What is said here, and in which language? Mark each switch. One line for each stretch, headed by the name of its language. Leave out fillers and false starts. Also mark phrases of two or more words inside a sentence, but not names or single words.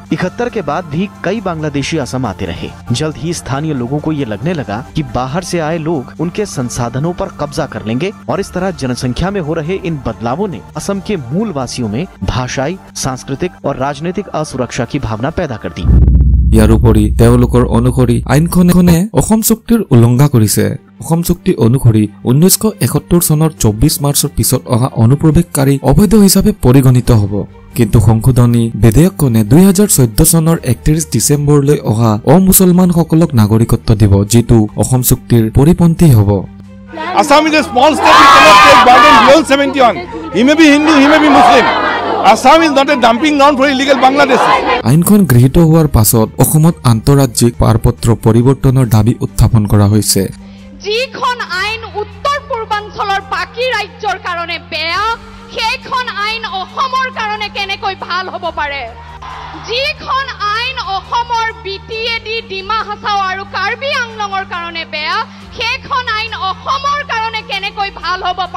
Hindi: 71 के बाद भी कई बांग्लादेशी असम आते रहे। जल्द ही स्थानीय लोगों को ये लगने लगा कि बाहर से आए लोग उनके संसाधनों पर कब्जा कर लेंगे और इस तरह जनसंख्या में हो रहे इन बदलावों ने असम के मूल वासियों में भाषाई, सांस्कृतिक और राजनीतिक असुरक्षा की भावना पैदा कर दी।
Assamese: ইয়াৰ উপৰি তেওঁলোকৰ অনুসৰি আইনখনে অসম চুক্তিৰ উলংঘা কৰিছে। অসম চুক্তি অনুসৰি 1971 চনৰ 24 মাৰ্চৰ পিছত অহা অনুপ্ৰৱেশকাৰী অবৈধ হিচাপে পৰিগণিত হ'ব। কিন্তু সংশোধনী বিধেয়কখনে 2014 চনৰ 31 ডিচেম্বৰলৈ অহা অমুছলমানসকলক নাগৰিকত্ব দিব, যিটো অসম চুক্তিৰ পৰিপন্থী হ'ব।
English: Assam is a small state, we cannot take burden beyond 71. He may be Hindu, he may be Muslim. Assam is not a dumping ground for illegal Bangladeshis.
Assamese: আইনখন গৃহীত হোৱাৰ পাছত অসমত আন্তঃৰাজ্যিক পাৰপত্ৰ পৰিৱৰ্তনৰ দাবী উত্থাপন কৰা হৈছে। যিখন আইন উত্তৰ পূৰ্বাঞ্চলৰ বাকী ৰাজ্যৰ কাৰণে বেয়া, সেইখন আইন অসমৰ কাৰণে কেনেকৈ ভাল হ'ব পাৰে? যিখন আইন অসমৰ বিটিএডি, ডিমা হাছাও আৰু কাৰ্বি আংলঙৰ কাৰণে বেয়া, সেইখন আইন অসমৰ কাৰণে কেনেকৈ ভাল হ'ব পাৰে?